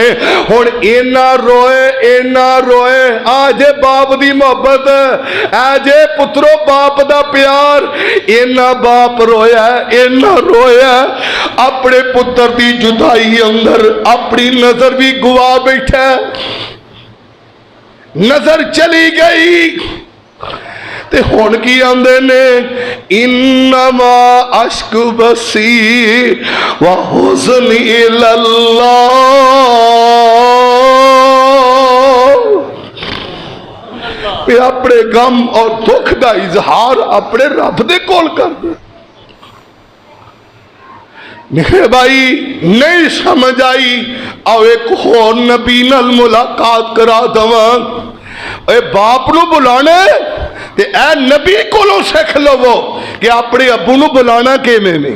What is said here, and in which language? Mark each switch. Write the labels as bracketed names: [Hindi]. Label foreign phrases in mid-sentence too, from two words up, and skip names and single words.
[Punjabi] ਹੁਣ ਇਨ੍ਹਾਂ ਰੋਏ ਆਜੇ ਬਾਪ ਦੀ ਮੁਹੱਬਤ, ਆਜੇ ਪੁੱਤਰੋ ਬਾਪ ਦਾ ਪਿਆਰ। ਇਨ੍ਹਾਂ ਬਾਪ ਰੋਇਆ ਆਪਣੇ ਪੁੱਤਰ ਦੀ ਜੁਦਾਈ ਅੰਦਰ ਆਪਣੀ ਨਜ਼ਰ ਵੀ ਗੁਆ ਬੈਠਾ। ਨਜ਼ਰ ਚਲੀ ਗਈ ਤੇ ਹੁਣ ਕੀ ਆਂਦੇ ਨੇ, [Arabic] إنما أشكو بثي وحزني إلى الله. [Punjabi] ਆਪਣੇ ਗ਼ਮ ਔਰ ਦੁੱਖ ਕਾ ਇਜ਼ਹਾਰ ਆਪਣੇ ਰੱਬ ਦੇ ਕੋਲ ਕਰ ਦੇ। ਮੇਰੇ ਭਾਈ ਨਹੀਂ ਸਮਝ ਆਈ, ਆਓ ਇਕ ਹੋਰ ਨਬੀ ਨਾਲ ਮੁਲਾਕਾਤ ਕਰਾ ਦਵਾਂ। ਬਾਪ ਨੂੰ ਬੁਲਾਣੇ ਤੇ ਏ ਨਬੀ ਕੋਲੋਂ ਸਿੱਖ ਲਵੋ ਕਿ ਆਪਣੇ ਅੱਬੂ ਨੂੰ ਬੁਲਾਣਾ ਕਿਵੇਂ ਨਹੀਂ।